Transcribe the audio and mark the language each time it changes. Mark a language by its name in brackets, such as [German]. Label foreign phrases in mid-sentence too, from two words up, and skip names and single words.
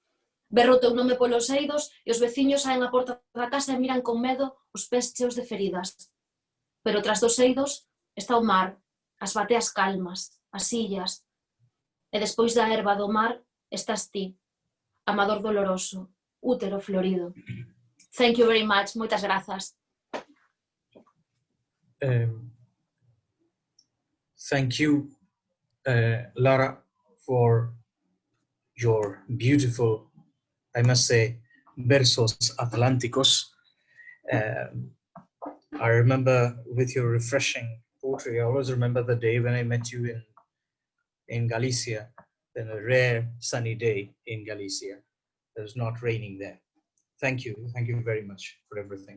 [Galician] Berro o teu nome polos eidos e os veciños saen á porta da casa e miran con medo os pés cheos de feridas. Pero tras dos eidos está o mar, as bateas calmas, as illas, e despois da erva do mar estás ti, Amador doloroso, útero florido. [English] Thank you very much, [Galician] moitas grazas. [English] Thank you, Lara, for your beautiful, I must say, [Galician] versos atlánticos. [English] I remember with your refreshing poetry, I always remember the day when I met you in Galicia, in a rare sunny day in Galicia. It was not raining there. Thank you very much for everything.